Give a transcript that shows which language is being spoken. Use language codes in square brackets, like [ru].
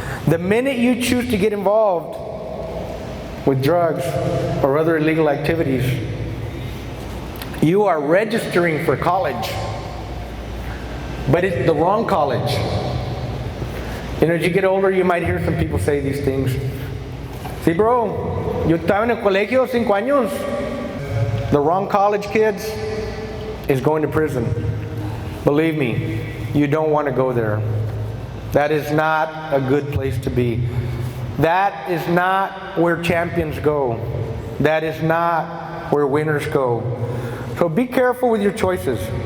[en] The minute you choose to get involved with drugs or other illegal activities, you are registering for college. But it's the wrong college. You know, as you get older, you might hear some people say these things. [es] Sí, bro, yo estaba en el colegio 5 años. [en] The wrong college, kids, is going to prison. Believe me, you don't want to go there. That is not a good place to be. That is not where champions go. That is not where winners go. So be careful with your choices.